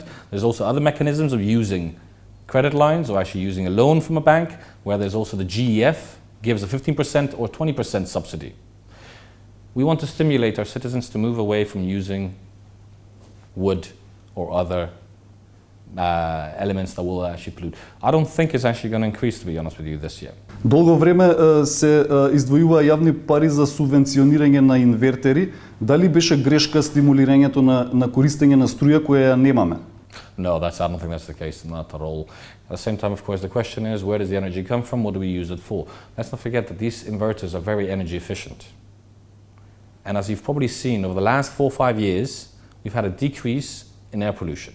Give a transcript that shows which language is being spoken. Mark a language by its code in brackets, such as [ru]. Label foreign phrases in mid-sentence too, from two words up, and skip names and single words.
[en] There's also other mechanisms of using credit lines or actually using a loan from a bank, where there's also the GEF gives a 15% or 20% subsidy. We want to stimulate our citizens to move away from using wood or other elements that will actually pollute. I don't think it's actually going to increase, to be honest with you, this year. [mk] Долго време се издвојува јавни пари за субвенционирање на инвертери. Дали беше грешка стимулирањето на користење на струја која ја немаме? [en] No, I don't think that's the case, not at all. At the same time, of course, the question is, where does the energy come from? What do we use it for? Let's not forget that these inverters are very energy efficient. And as you've probably seen, over the last 4 or 5 years, we've had a decrease in air pollution.